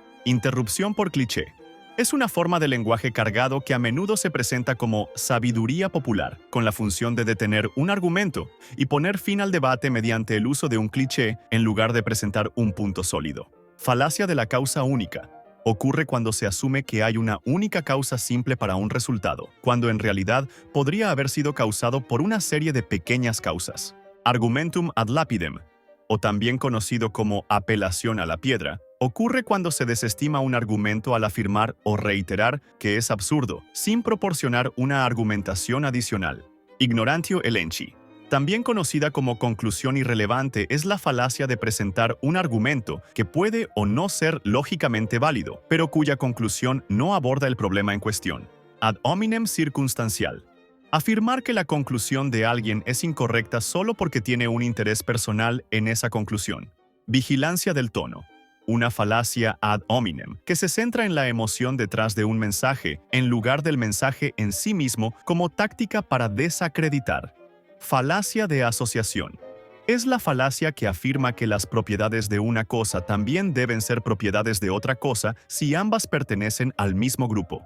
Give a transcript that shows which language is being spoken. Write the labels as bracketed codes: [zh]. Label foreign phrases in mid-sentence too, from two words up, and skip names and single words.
[es] Interrupción por cliché. Es una forma de lenguaje cargado que a menudo se presenta como sabiduría popular, con la función de detener un argumento y poner fin al debate mediante el uso de un cliché en lugar de presentar un punto sólido. Falacia de la causa única. Ocurre cuando se asume que hay una única causa simple para un resultado, cuando en realidad podría haber sido causado por una serie de pequeñas causas. [la] Argumentum ad lapidem, [es] o también conocido como apelación a la piedra, ocurre cuando se desestima un argumento al afirmar o reiterar que es absurdo, sin proporcionar una argumentación adicional. [la] Ignorantio elenchi. [es] También conocida como conclusión irrelevante, es la falacia de presentar un argumento que puede o no ser lógicamente válido, pero cuya conclusión no aborda el problema en cuestión. [la] Ad hominem circunstancial. [es] Afirmar que la conclusión de alguien es incorrecta solo porque tiene un interés personal en esa conclusión. Vigilancia del tono. Una falacia [la] ad hominem, [es] que se centra en la emoción detrás de un mensaje, en lugar del mensaje en sí mismo como táctica para desacreditar. Falacia de asociación. Es la falacia que afirma que las propiedades de una cosa también deben ser propiedades de otra cosa si ambas pertenecen al mismo grupo.